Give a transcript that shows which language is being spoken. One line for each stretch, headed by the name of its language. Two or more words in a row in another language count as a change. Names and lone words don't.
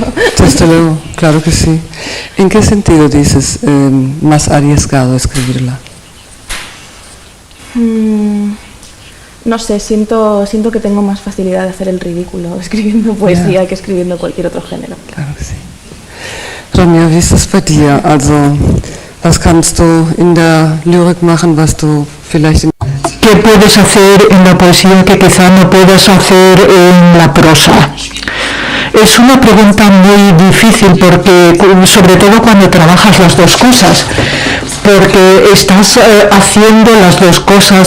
Spanish: Desde luego, claro que sí. ¿En qué sentido dices más arriesgado escribirla? No sé, siento que tengo más facilidad de hacer el ridículo escribiendo poesía que escribiendo cualquier otro género. Claro que sí.
German: Ronja, wie ist das bei dir? Also, was kannst du in der Lyrik machen, was du vielleicht in...
Spanish: ¿Qué puedes hacer en la poesía que quizá no puedas hacer en la prosa? Es una pregunta muy difícil porque, sobre todo cuando trabajas las dos cosas, porque estás haciendo las dos cosas.